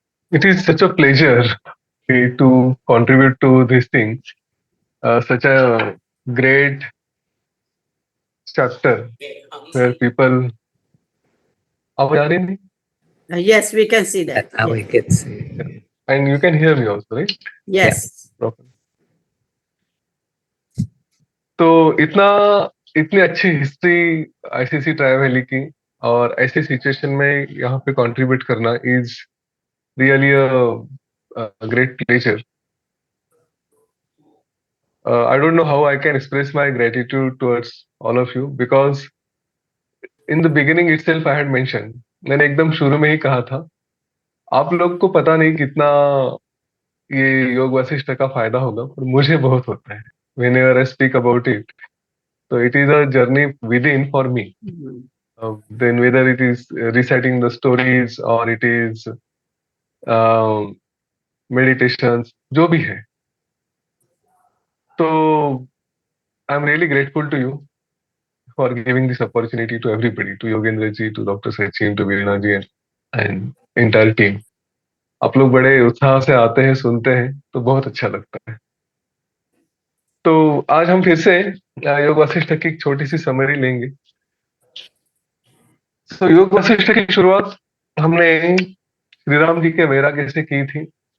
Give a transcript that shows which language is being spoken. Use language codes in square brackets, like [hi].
[en] It is such a pleasure to contribute to these things. Such a great chapter where people. [hi] आवाज आ रही नहीं? [en] Yes, we can see that. Now we Yes. can see. And you can hear me also, right? Yes. Properly. [hi] तो इतनी अच्छी history ICC try valley की और ऐसी situation में यहाँ पे कंट्रीब्यूट करना [en] Is really great pleasure. I don't know how I can express my gratitude towards all of you because in the beginning itself I had mentioned, [hi] मैंने एकदम शुरू में ही कहा था, आप लोग को पता नहीं कितना ये योग वशिष्ठ का फायदा होगा, पर मुझे बहुत होता है. [en] Whenever I speak about it, so it is a journey within for me. Then whether it is reciting the stories or it is meditations, [hi] जो भी है. [en] So I'm really grateful to you for giving this opportunity to everybody, to Yogendra ji, to Dr. Sachin, to Veena ji and entire team. [hi] आप लोग बड़े उत्साह से आते हैं, सुनते हैं, तो बहुत अच्छा लगता है. तो आज हम फिर से योग वशिष्ठ की एक छोटी सी समरी लेंगे. तो योग वशिष्ठ की शुरुआत हमने श्री राम जी के वैराग्य से की थी.